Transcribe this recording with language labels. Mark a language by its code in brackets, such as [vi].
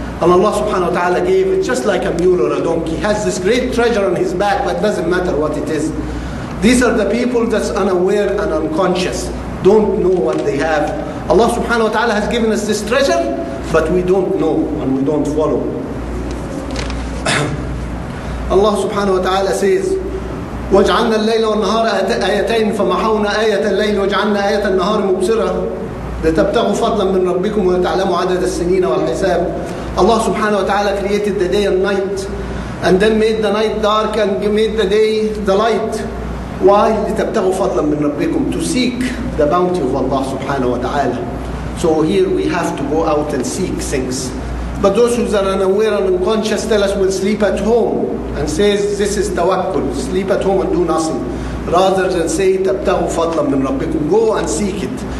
[en] And Allah subhanahu wa ta'ala gave it just like a mule or a donkey. He has this great treasure on his back, but it doesn't matter what it is. These are the people that's unaware and unconscious, don't know what they have. Allah subhanahu wa ta'ala has given us this treasure, but we don't know and we don't follow. [ar] Allah subhanahu wa ta'ala says, وَجْعَلْنَا اللَّيْلَ وَالنَّهَارَ آيَتَيْنِ فَمَحَوْنَا آيَةَ اللَّيْلِ وَجْعَلْنَا آيَةَ النَّهَارِ مُبْصِرَةً لِتَبْتَغُوا فَضْلًا مِّن رَبِّكُمْ وَلِتَعْلَمُوا عَدَدَ السِّنِينَ وَالْحِسَابِ. [en] Allah subhanahu wa ta'ala created the day and night, and then made the night dark and made the day the light. Why? [ar] لِتَبْتَغُوا فَضْلًا مِّن رَبِّكُمْ, [en] to seek the bounty of Allah subhanahu wa ta'ala. So here we have to go out and seek things. But those who are unaware and unconscious tell us we'll sleep at home, and says this is tawakkul, sleep at home and do nothing, rather than say [ar] تَبْتَغُوا فَضْلًا مِّن رَبِّكُمْ, [en] go and seek it.